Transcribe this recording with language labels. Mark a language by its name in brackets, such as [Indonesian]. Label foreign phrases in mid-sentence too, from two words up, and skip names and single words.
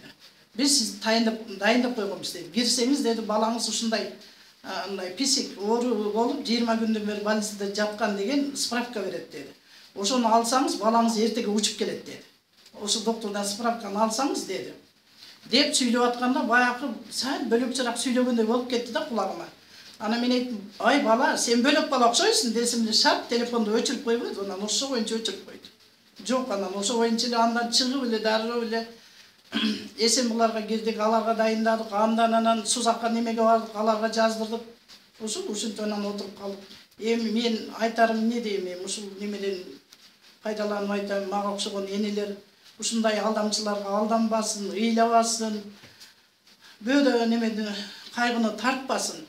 [Kyrgyz] Биз сизди дайындап койгонбуз деди. Кирсеңиз деди, балаңыз ушундай андай писик оору болуп 20 күндөн бери больницада жаткан деген справка берет деди. Ошону алсаңыз, балаңыз эртеге учуп келет деди. Ошо доктордон справканы алсаңыз деди. Деп сүйлөп атканда баягы сәл бөлөкчөрөөк сүйлөгөндөй болуп кетти да кулагыма. Ана мен айттым, ай бала, сен бөлек бала окшойсуң десем эле шарт телефонду өчүрүп койбойт, анан ошо боюнча өчүрүп койду. Жок, анан ошо боюнча эле андан чыгып эле дароо эле эсен буларга кирдик, аларга дайындадык, анан Сузакка немеге бардык, аларга жаздырдык. Ушинтип анан отуруп калдык. Эми мен айтарым эмне дейм, эми ушул немеден пайдаланып айтам, мага окшогон энелер ушундай алдамчыларга алданбасын, ыйлабасын, бөөдө немени кайгыны тартпасын.